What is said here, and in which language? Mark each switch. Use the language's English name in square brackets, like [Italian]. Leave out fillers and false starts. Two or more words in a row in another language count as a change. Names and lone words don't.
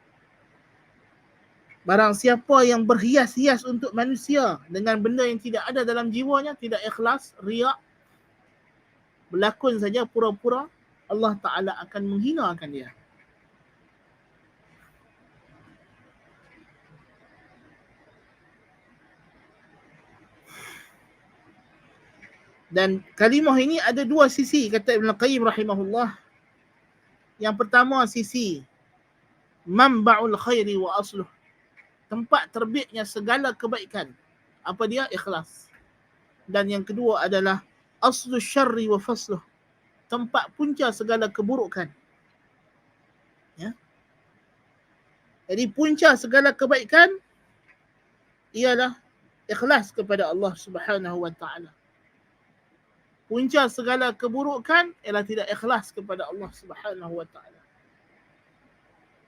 [Malay] Barang siapa yang berhias-hias untuk manusia dengan benda yang tidak ada dalam jiwanya, tidak ikhlas, riak, berlakon saja pura-pura, Allah Ta'ala akan menghinakan dia. Dan kalimah ini ada dua sisi, kata Ibn Qayyim rahimahullah. Yang pertama sisi [Arabic] منبع الخير وأصله, [Malay] tempat terbitnya segala kebaikan. Apa dia? Ikhlas. Dan yang kedua adalah [Arabic] أصل الشر وفصله, [Malay] tempat punca segala keburukan. Ya. Jadi punca segala kebaikan ialah ikhlas kepada Allah [Arabic] سبحانه وتعالى. [Malay] Punca segala keburukan ialah tidak ikhlas kepada Allah [Arabic] سبحانه وتعالى.